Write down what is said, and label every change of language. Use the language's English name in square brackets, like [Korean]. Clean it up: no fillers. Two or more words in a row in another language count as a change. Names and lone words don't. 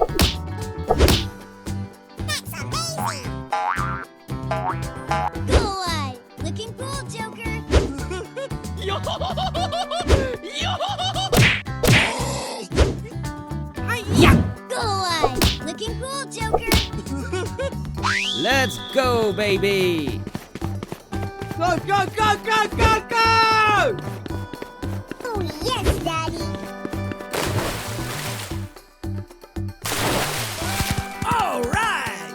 [English] That's amazing. Go away! Looking cool, Joker! Yo! Yo! Go away! Looking cool, Joker! Let's go, baby! Go, go, go, go, go, go! Oh, yes, Daddy. All right!